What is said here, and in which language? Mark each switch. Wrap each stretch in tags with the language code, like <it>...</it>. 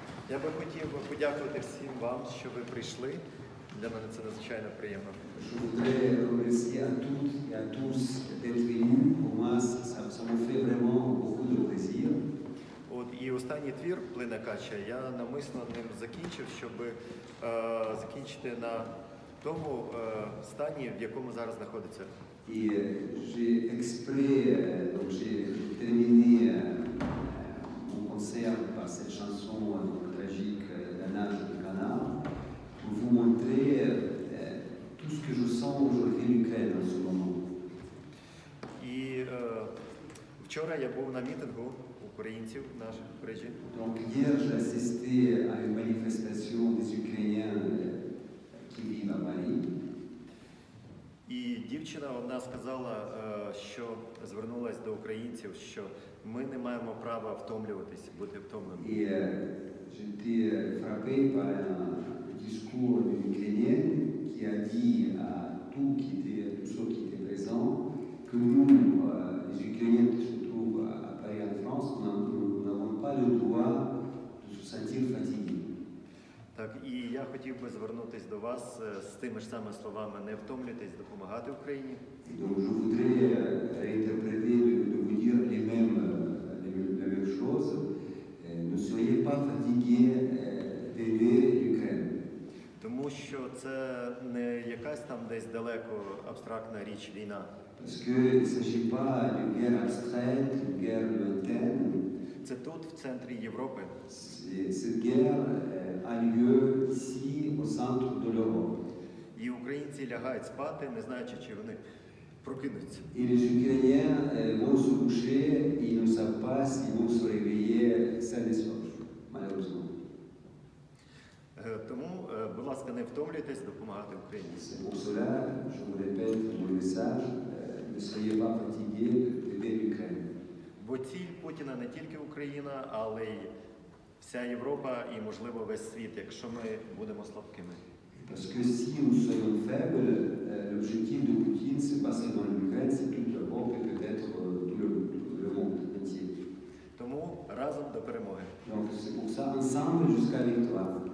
<uk>Я би хотів подякувати всім вам, що ви прийшли. Для мене це надзвичайно приємно.</uk> <fr>Je voudrais remercier à toutes et à tous d'être venus. Pour moi, ça me fait vraiment beaucoup de plaisir.</fr> <uk>От і останній твір «Плине кача» я навмисно ним закінчив, щоб закінчити на тому стані, в якому зараз знаходиться.</uk> <fr>Et j'ai exprès, donc j'ai terminé mon concert par cette chanson tragique La nage du canard, pour vous montrer tout ce que je sens aujourd'hui en Ukraine en ce moment.</fr> <uk>І вчора я був на мітингу українців наших в Парижі.</uk> <fr>Donc hier j'ai assisté à une manifestation des Ukrainiens qui vivent à Paris.</fr> <uk>І дівчина одна сказала, що звернулася до українців, що ми не маємо права втомлюватись, бути втомленими.</uk> <fr>Et j'étais frappé par un discours d'une Ukrainienne qui a dit à tous ceux qui étaient présents que nous, les Ukrainiens qui se trouvent à Paris en France, nous n'avons pas le droit de se sentir fatigués.</fr> <uk>Так, і я хотів би звернутися до вас з тими ж самими словами: не втомлюйтесь допомагати Україні.</uk> <fr>Et donc je voudrais réinterpréter, de vous dire les mêmes choses. Ne soyez pas fatigués d'aider l'Ukraine.</fr> <uk>Тому що це не якась там десь далеко абстрактна річ війна.</uk> <fr>Parce qu'il ne s'agit pas d'une guerre abstraite, d'une guerre lointaine.</fr> <uk>Це тут, в центрі Європи.</uk> <fr>Cette guerre a lieu ici, au centre de l'Europe.</fr> <uk>І українці лягають спати, не знаючи, чи вони прокинуться.</uk> <fr>Et les Ukrainiens vont se coucher et ils ne savent pas s'ils vont se réveiller sains et saufs, malheureusement.</fr> <uk>Тому, будь ласка, не втомлюйтесь допомагати Україні.</uk> <fr>C'est pour cela, je vous répète mon message, ne soyez pas fatigués d'aider l'Ukraine.</fr> <uk>Бо ціль Путіна не тільки Україна, але й вся Європа і, можливо, весь світ, якщо ми будемо слабкими.</uk> <fr>Parce que si nous soyons faibles, l'objectif de Poutine, c'est pas seulement l'Ukraine, c'est toute l'Europe et peut-être tout le monde entier.</fr> <uk>Тому разом до перемоги.</uk> <fr>Donc c'est pour ça, ensemble jusqu'à la victoire.</fr>